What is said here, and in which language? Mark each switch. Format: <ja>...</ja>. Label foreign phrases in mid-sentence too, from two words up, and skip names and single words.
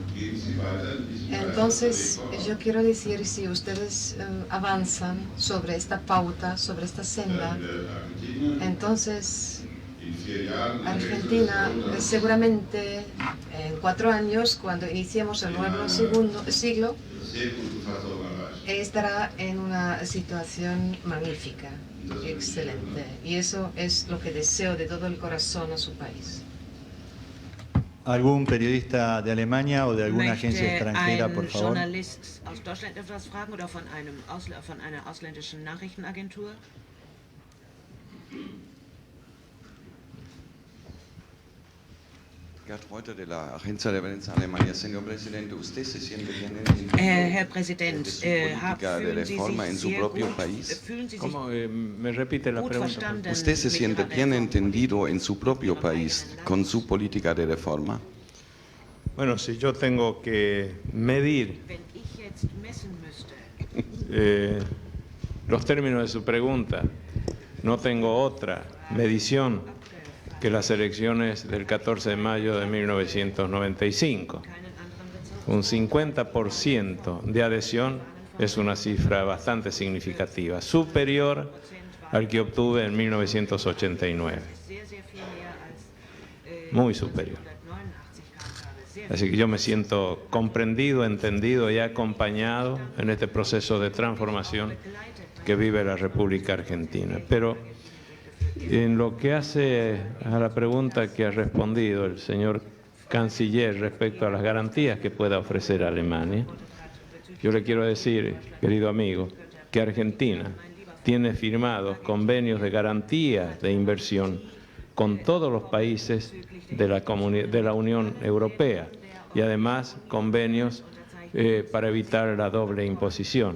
<es>Entonces, yo quiero decir, si ustedes avanzan sobre esta pauta, sobre esta senda, entonces Argentina seguramente en 4 años, cuando iniciemos el nuevo siglo, estará en una situación magnífica, excelente. Y eso es lo que deseo de todo el corazón a su país. ¿Algún periodista de Alemania o de alguna agencia extranjera, por favor?</es> <de>Journalist aus Deutschland etwas fragen oder von einer ausländischen Nachrichtenagentur?</de> <es>Gerd Reuter de la Agencia de Prensa Alemania. Señor presidente, ¿usted se siente bien</es> <de>Herr Präsident,</de> <es>de su política de</es> <de>fühlen Sie</de> <es>reforma en</es> <de>sich</de> <es>su</es> <de>sehr</de> <es>propio</es> <de>gut,</de> <es>país?</es> <de>fühlen Sie sich</de> <es>¿Cómo me repite la</es> <de>gut</de> <es>pregunta?</es> <de>verstanden</de> <es>¿Usted se</es> <de>mit</de> <es>siente</es> <de>Ihrer</de> <es>bien</es> <de>Reform?</de> <es>entendido en su propio país con su política de reforma? Bueno, si yo tengo que medir</es> <de>Wenn ich jetzt messen müsste,</de> <es>los términos de su pregunta, no tengo otra medición que las elecciones del 14 de mayo de 1995. Un 50% de adhesión es una cifra bastante significativa, superior al que obtuve en 1989.</es> <de>sehr, sehr viel mehr als</de> <es>Muy superior.</es> <de>1989 gehabt habe. Sehr</de> <es>Así que yo me siento comprendido, entendido y acompañado en este proceso de transformación que vive la República Argentina. Pero en lo que hace a la pregunta que ha respondido el señor canciller respecto a las garantías que pueda ofrecer Alemania, yo le quiero decir, querido amigo, que Argentina tiene firmados convenios de garantía de inversión con todos los países de la Unión Europea y además convenios para evitar la doble imposición.</es>